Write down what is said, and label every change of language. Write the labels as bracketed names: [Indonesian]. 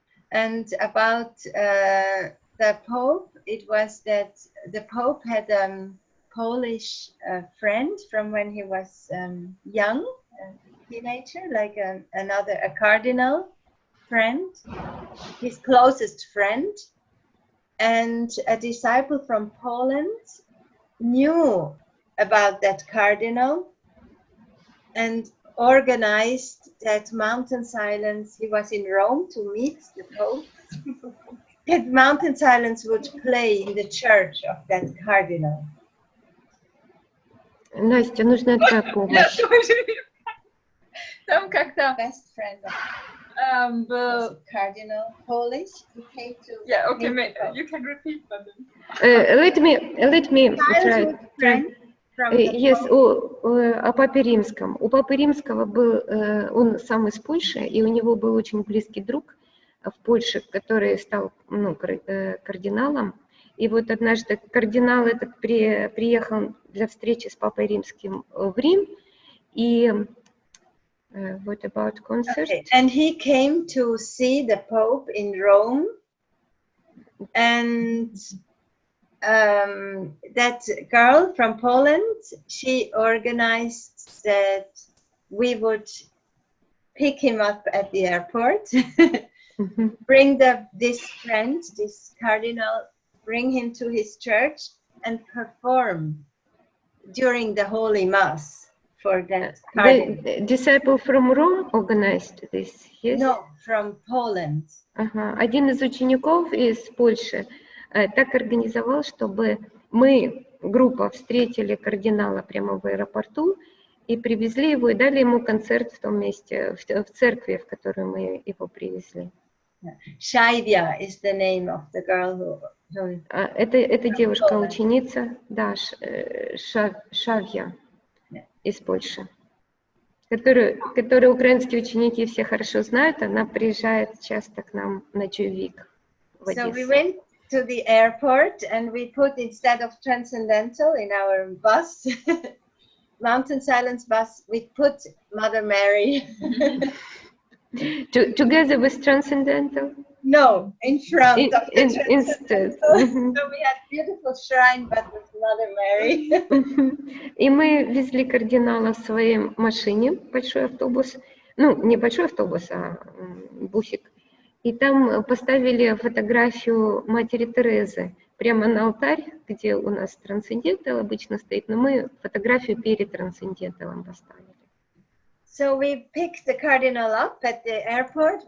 [English] And about the Pope, it was that the Pope had a Polish friend from when he was young, a teenager, like a cardinal friend, his closest friend, and a disciple from Poland knew about that cardinal and organized that mountain silence. He was in Rome to meet the Pope. That mountain silence would play in the church of that cardinal. [Russian] Настя, нужна твоя помощь. Там как-то [English] Best friend [Russian] был... [English] cardinal Polish. He came to. Yeah, okay, you can repeat, but Let me try. Friend from the Yes, Pope. [Russian] о Папе Римском. У Папы Римского был, он сам из Польши, и у него был очень близкий друг в Польше, который стал кардиналом. И вот однажды кардинал этот приехал для встречи с Папой Римским в Рим, и [English] what about concert? Okay. And he came to see the Pope in Rome, and that girl from Poland, she organized that we would pick him up at the airport, bring this friend, this cardinal, bring him to his church and perform during the Holy Mass for that cardinal. The disciple from Rome organized this, yes? No, from Poland. [Russian] Один из учеников из Польши так организовал, чтобы мы, группа, встретили кардинала прямо в аэропорту и привезли его, и дали ему концерт в том месте, в церкви, в которую мы его привезли. [English] Shaivya is the name of the girl who [Russian] Это девушка-ученица, да, Шавья из Польши, которую украинские ученики все хорошо знают. Она приезжает часто к нам на Чувик в [English] So we [Russian] Одессу. [English] went to the airport and we put, instead of Transcendental in our bus, Mountain Silence bus, we put Mother Mary. Together with Transcendental? No, in front of the Instead. So we had beautiful shrine, but with Mother Mary. [Russian] И мы везли кардинала в своей машине, большой автобус, ну, не большой автобус, а бусик. И там поставили фотографию матери Терезы прямо на алтарь, где у нас трансцендентал обычно стоит, но мы фотографию перед трансценденталом поставили. [English] So we picked the cardinal up at the airport.